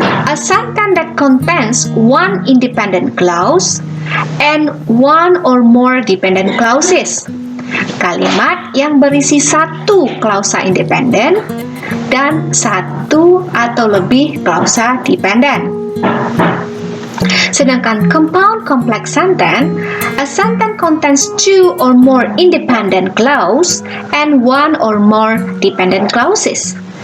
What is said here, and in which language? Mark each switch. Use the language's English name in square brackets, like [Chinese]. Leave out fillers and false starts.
[English] A sentence that contains one independent clause and one or more dependent clauses. [Indonesian] Kalimat yang berisi satu klausa independen dan satu atau lebih klausa dependen. [English] Sedangkan compound complex sentence, a sentence contains two or more independent clause and one or more dependent clauses.